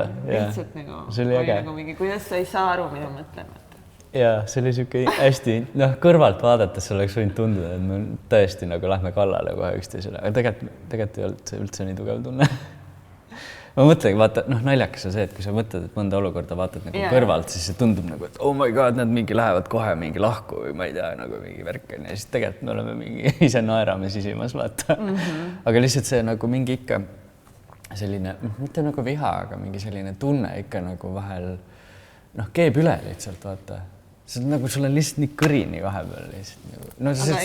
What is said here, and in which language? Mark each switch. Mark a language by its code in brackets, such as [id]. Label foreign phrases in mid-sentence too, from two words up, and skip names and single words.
[et] Lihtsalt nagu mingi, kuidas sa ei saa aru, mida mõtlen. Ja see oli siuke hästi, kõrvalt vaadates oleks võinud tunduda, et me tõesti nagu lähme kallale kohe üksteisele, aga tegelikult ei olnud see üldse nii tugev tunne. Ma mõtlengi, vaata, naljakas on see, et kui sa mõtled, et mõnda olukorda vaatad nagu kõrvalt, siis see tundub nagu, et [en] oh my god, [et] nad mingi lähevad kohe mingi lahku või ma ei tea, nagu mingi värk on ja siis tegelikult me oleme mingi ise naerame sisimas, vaata. Aga lihtsalt see nagu mingi ikka selline, mitte nagu viha, aga mingi selline tunne ikka nagu vahel keeb üle lihtsalt, vaata. See on nagu, sul on lihtsalt nii kõrini vahepeal lihtsalt.